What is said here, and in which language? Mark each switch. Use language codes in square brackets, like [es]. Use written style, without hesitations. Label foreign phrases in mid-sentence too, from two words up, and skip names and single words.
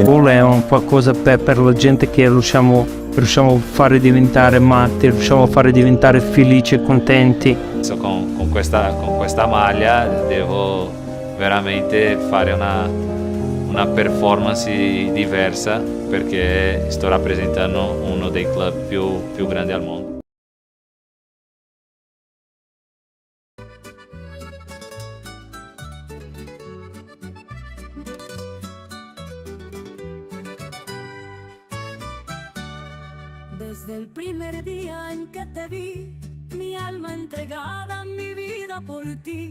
[it] Il gol è un qualcosa per la gente che riusciamo a fare diventare matti, riusciamo a fare diventare felici e contenti. Con questa maglia devo veramente fare una performance diversa perché sto rappresentando uno dei club più grandi al mondo. [es] Desde el primer día en que te vi, mi alma entregada, mi vida por ti.